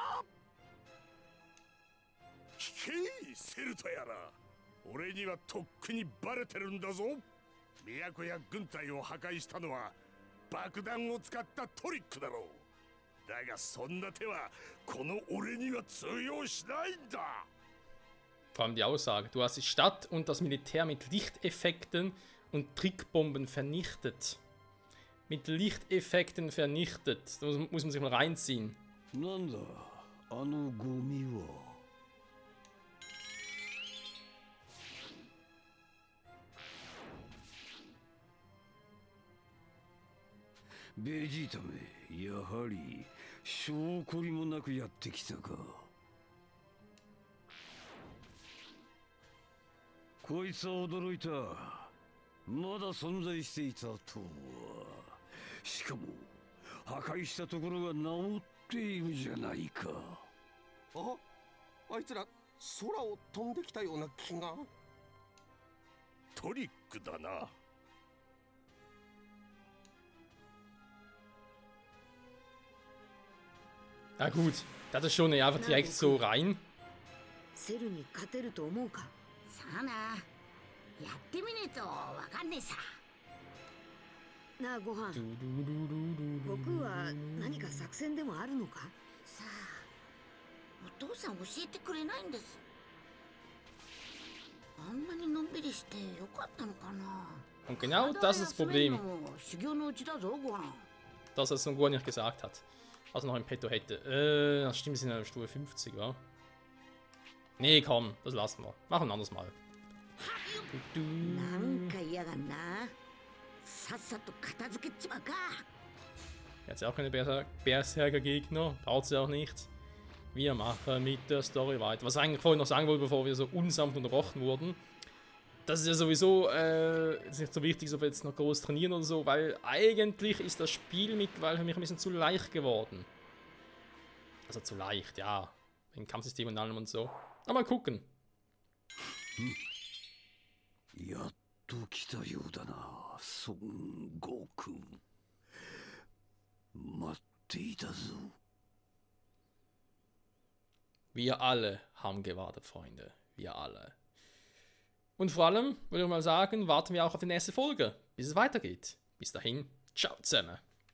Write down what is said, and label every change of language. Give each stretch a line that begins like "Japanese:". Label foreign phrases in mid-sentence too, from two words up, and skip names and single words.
Japanese: 聞け、セルとやら。俺にはとっくにバレてるんだぞ。都や軍隊を破壊したのは爆弾を使ったトリックだろだがそんな手はこの俺には通用しないんだ。
German: Vor allem die Aussage. Du hast die Stadt und das Militär mit Lichteffekten und Trickbomben vernichtet. Mit Lichteffekten vernichtet. Da muss man sich mal reinziehen.
Japanese: なんだあのゴミは。ベジータめ、やはり証拠りもなくやってきたか。こいつは驚いた。まだ存在していたとは。しかも破壊したところが治っているじゃないか。あいつら空を飛んできたような気が。トリックだな。
German: Na gut, das ist schon einfach direkt so rein.
Japanese: セルに勝てると思うか。さあな、やってみねえとわかんねえさ。なあご飯、悟空は何か作戦でもあるのか。さあ、お父さん教えてくれないんです。あんなにのんびりしてよかったのかな。
German: Und genau das ist das Problem,
Japanese: 修行のうちだぞ、ご飯。
German: dass er es so gut nicht gesagt hat. Was er noch im Petto hätte. Das stimmt, wir sind ja Stufe 50, wa? Nee, komm, das lassen wir. Machen wir ein anderes Mal.
Japanese: なんか嫌がんな。さっさと片付けちまうか。
German: Jetzt ja auch keine Berserker-Gegner. Braucht sie auch nicht. Wir machen mit der Story weiter. Was ich eigentlich vorhin noch sagen wollte, bevor wir so unsanft unterbrochen wurden. Das ist ja sowieso ist nicht so wichtig, ob wir jetzt noch groß trainieren oder so, weil eigentlich ist das Spiel mittlerweile für mich ein bisschen zu leicht geworden. Also zu leicht, ja. Wegen Kampfsystem und allem und so. Aber mal gucken.
Japanese: やっと来たようだな、孫悟空。待っていたぞ。
German: Wir alle haben gewartet, Freunde. Wir alle. Und vor allem, würde ich mal sagen, warten wir auch auf die nächste Folge, bis es weitergeht. Bis dahin, ciao zusammen.